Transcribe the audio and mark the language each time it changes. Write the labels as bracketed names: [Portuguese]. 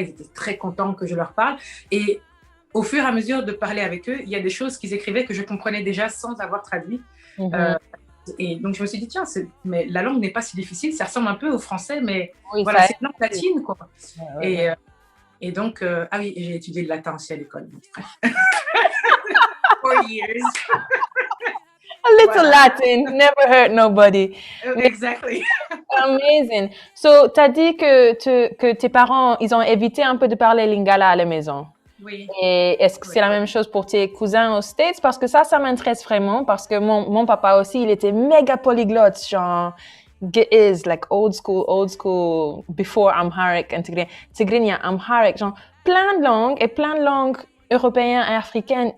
[French] Ils étaient très contents que je leur parle. Et au fur et à mesure de parler avec eux, il y a des choses qu'ils écrivaient que je comprenais déjà sans avoir traduit. Et donc, je me suis dit, tiens, mais la langue n'est pas si difficile, ça ressemble un peu au français, mais voilà, c'est une langue latine, quoi. Et donc, ah oui, j'ai étudié le latin aussi à l'école. [English] 4 years. A little Latin, never hurt nobody. Exactly. Amazing. [French] So, tu as dit que tes parents, ils ont évité un peu de parler lingala à la maison. Oui. Et est-ce que c'est la même chose pour tes cousins aux States? Parce que ça m'intéresse vraiment, parce que mon papa aussi, il était méga polyglotte, genre, [English] like old school, before Amharic and Tigrinya, Amharic, [French] genre, plein de langues européennes et africaines.